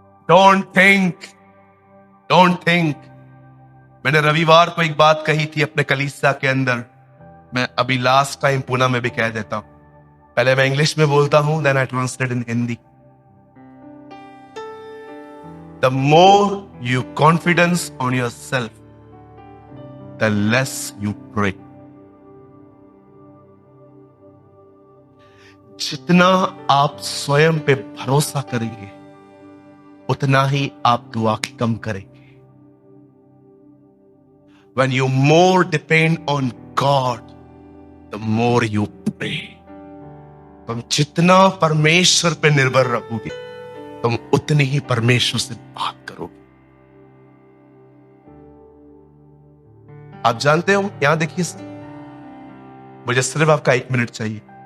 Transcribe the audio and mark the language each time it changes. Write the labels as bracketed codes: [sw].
[en] Don't think. [hi] मैंने रविवार को एक बात कही थी अपने कलीसिया के अंदर, मैं अभी लास्ट टाइम पूना में भी कह देता हूं। पहले मैं इंग्लिश में बोलता हूं, [en] Then I translate in Hindi. [hi] The [en] the more you confidence on yourself, the less you pray. [hi] जितना आप स्वयं पे भरोसा करेंगे उतना ही आप दुआ कम करेंगे. [en] When you more depend on God, the more you pray. [hi] तुम जितना परमेश्वर पे निर्भर रहोगे तुम उतनी ही परमेश्वर से बात करोगे. आप जानते हो, यहां देखिए सर, मुझे सिर्फ आपका 1 मिनट चाहिए.